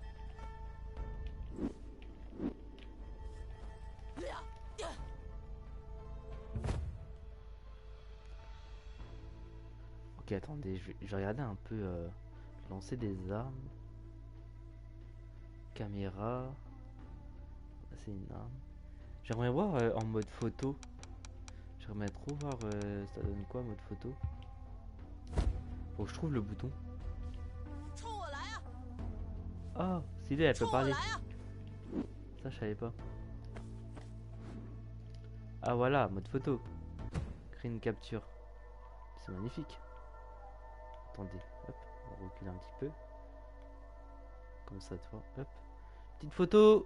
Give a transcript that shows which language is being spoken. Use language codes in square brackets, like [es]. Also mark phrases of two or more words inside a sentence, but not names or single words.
[fr] Ok, attendez, je vais regarder un peu. Lancer des armes. Caméra. C'est une arme. J'aimerais voir en mode photo. J'aimerais trop voir ça donne quoi en mode photo. Faut que je trouve le bouton. [zh] 冲我来啊！ [fr] Ah, stylé, elle peut [zh] 冲我 [fr] parler. [zh] 来啊！ [fr] Ça, je savais pas. Ah, voilà, mode photo. Créer une capture. C'est magnifique. Attendez, hop, on va reculer un petit peu. Comme ça, tu vois. Hop. Petite photo.